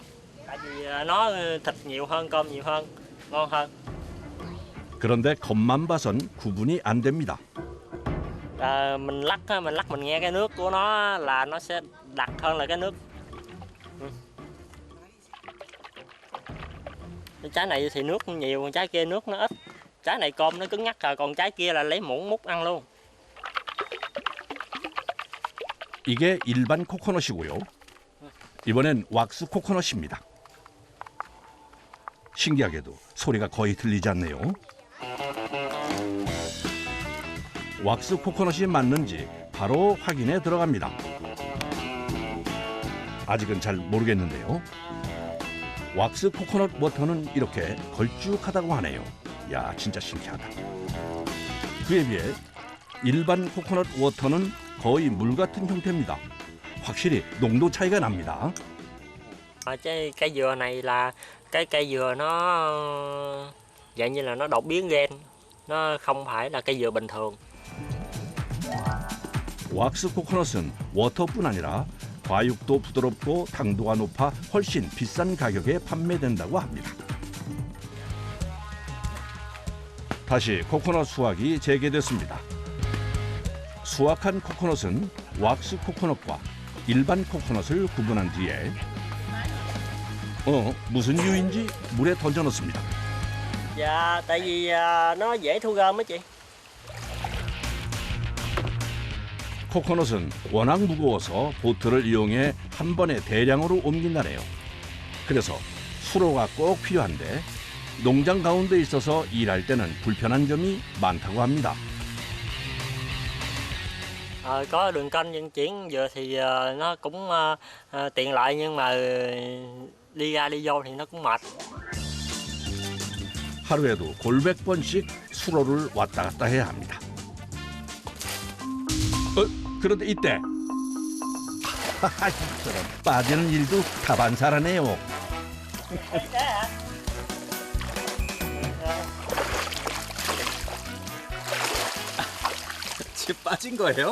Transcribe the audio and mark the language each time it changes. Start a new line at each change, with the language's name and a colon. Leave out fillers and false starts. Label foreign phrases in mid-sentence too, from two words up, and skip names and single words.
Vietnamese: Tại vì nó thịt nhiều hơn, cơm nhiều hơn, ngon hơn.
Korean: 그런데 겉만 봐선 구분이 안 됩니다.
Vietnamese: Mình lắc mình nghe cái nước của nó là nó sẽ đặc hơn là cái nước. Trái này thì nước nhiều, còn trái kia nước nó ít. Trái này cơm nó cứng nhắc rồi, còn trái kia là lấy muỗng múc ăn luôn.
Korean: 이게 일반 코코넛이고요. 이번엔 왁스 코코넛입니다. 신기하게도 소리가 거의 들리지 않네요. 왁스 코코넛이 맞는지 바로 확인에 들어갑니다. 아직은 잘 모르겠는데요. 왁스 코코넛 워터는 이렇게 걸쭉하다고 하네요. 야, 진짜 신기하다. 그에 비해 일반 코코넛 워터는 거의 물 같은 형태입니다. 확실히 농도 차이가 납니다.
Vietnamese: Cây dừa này là cái cây dừa nó dạng như là nó đột biến gen, nó không phải là cây dừa bình thường.
Korean: 왁스 코코넛은 워터뿐 아니라 과육도 부드럽고 당도가 높아 훨씬 비싼 가격에 판매된다고 합니다. 다시 코코넛 수확이 재개됐습니다. 수확한 코코넛은 왁스 코코넛과 일반 코코넛을 구분한 뒤에 무슨 이유인지 물에 던져 넣습니다.
Vietnamese: Dạ, tại vì nó dễ thu gom á chị.
Korean: 코코넛은 워낙 무거워서 보트를 이용해 한 번에 대량으로 옮긴다네요. 그래서 수로가 꼭 필요한데 농장 가운데 있어서 일할 때는 불편한 점이 많다고 합니다.
Vietnamese: Có đường kênh vận chuyển dừa thì nó cũng tiện lợi, nhưng mà đi ra đi vô thì nó cũng mệt.
Korean: 하루에도 골백 번씩 수로를 왔다 갔다 해야 합니다. 그런데 이때 저런 빠지는 일도 다반사라네요. 집 빠진 거예요?